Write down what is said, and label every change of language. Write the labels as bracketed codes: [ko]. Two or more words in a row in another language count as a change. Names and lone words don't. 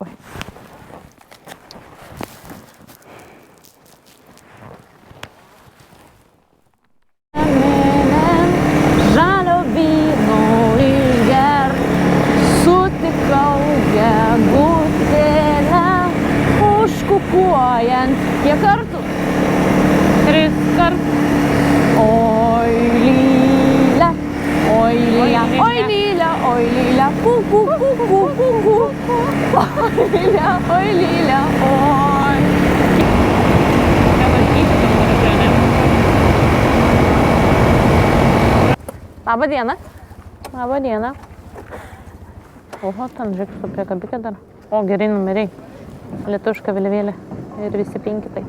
[lt] Žalio vyno išger, sutikau gegutėlę, užkukuojant. Kiek kartų? 3 kartus. Oi, lyg. Oi Lilia, oi Lilia, oi Lilia, ku ku ku ku ku ku. Oi Lilia, oi Lilia, oi. Labą dieną. Labą dieną. Oho, ten žiūrėk, su priekabikė dar. O, gerai numeriai. Lietuviška vėliavėlė. Ir visi 5 tai.